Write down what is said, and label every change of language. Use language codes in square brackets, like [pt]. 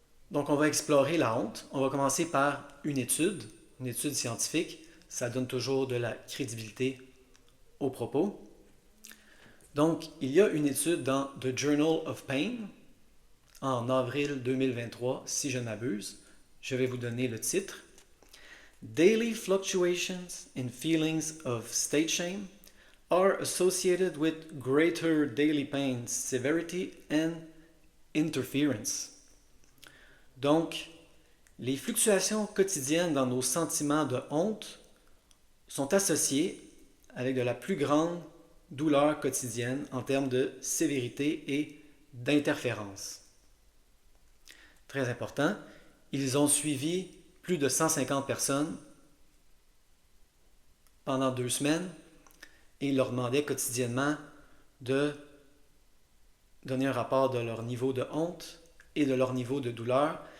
[fr] Donc, on va explorer la honte. On va commencer par une étude scientifique. Ça donne toujours de la crédibilité aux propos. Donc, il y a une étude dans The Journal of Pain en avril 2023, si je ne m'abuse. Je vais vous donner le titre. [en] Daily fluctuations in feelings of state shame are associated with greater daily pain severity and interference. [fr] Donc, les fluctuations quotidiennes dans nos sentiments de honte sont associées avec de la plus grande douleur quotidienne en termes de sévérité et d'interférence. Très important, ils ont suivi plus de 150 personnes pendant 2 semaines et ils leur demandaient quotidiennement de donner un rapport de leur niveau de honte et de leur niveau de douleur.